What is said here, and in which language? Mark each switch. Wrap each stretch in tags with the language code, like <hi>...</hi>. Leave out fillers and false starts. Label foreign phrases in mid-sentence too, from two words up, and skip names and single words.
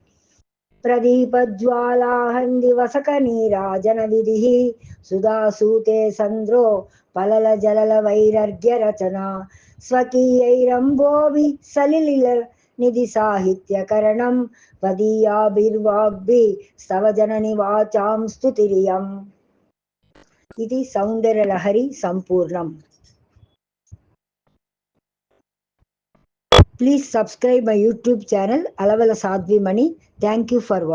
<sa>प्रदीपज्वालाहन्दिवसकनीराजनविधिः सुधासूते सन्द्रो पललजललवैरर्घ्यरचना स्वकीयैरम्भोभिः सलिलनिधिसाहित्यकरणं त्वदीयाभिर्वाग्भिः स्तव जननि वाचां स्तुतिरियम् इति सौन्दर्यलहरी सम्पूर्णम्.</sa> <en>Please subscribe my YouTube channel Alavala Sadhvi Mani. Thank you for watching.</en>